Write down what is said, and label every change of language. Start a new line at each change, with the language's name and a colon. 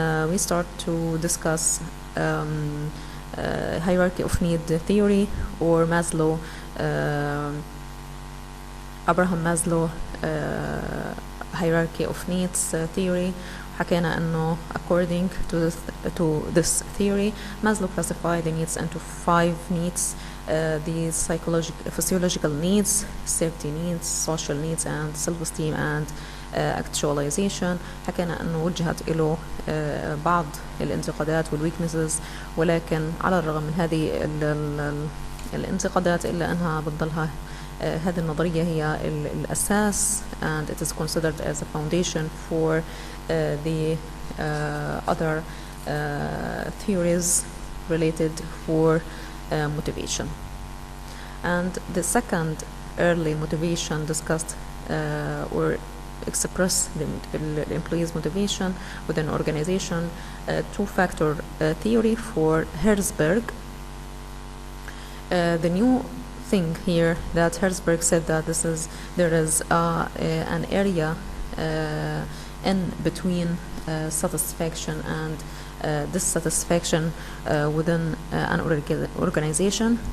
English: We start to discuss hierarchy of need theory, or Maslow, Abraham Maslow hierarchy of needs theory.
Arabic: حكينا انه
English: according to this theory, Maslow classified the needs into 5 needs: the physiological needs, safety needs, social needs, and self-esteem and actualization.
Arabic: حكينا انه وجهت له بعض الانتقادات والweaknesses، ولكن على الرغم من هذه الانتقادات الا انها بتضلها هذه النظرية هي الأساس،
English: and it is considered as a foundation for the other theories related for motivation. And the second early motivation discussed or express the employees' motivation within an organization, two-factor theory for Herzberg. The new thing here that Herzberg said that there is an area in between satisfaction and dissatisfaction within an organization.